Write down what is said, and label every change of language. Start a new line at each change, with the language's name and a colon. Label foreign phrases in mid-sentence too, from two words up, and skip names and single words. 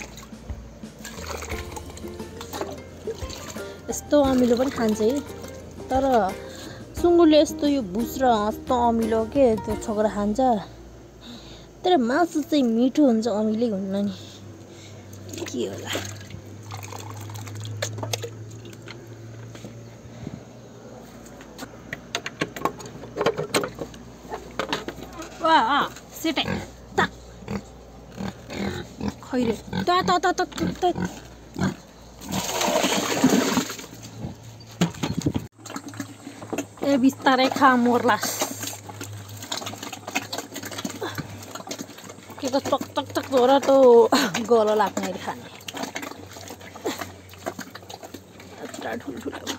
Nepali: यस्तो अमिलो पनि खान्छ है तर सुँगुरले यस्तो यो भुस र यस्तो अमिलो के त्यो छोक्रा खान्छ तर मासु चाहिँ मिठो हुन्छ अमिलै हुन्न नि के होला वा सेटे ता खैरे ता ता ता ता ए बिस्तारै खा मोर्लास के त टक टक टक झोरा त गलो लाग्ने खाने यत्रा ठुल्ठुलो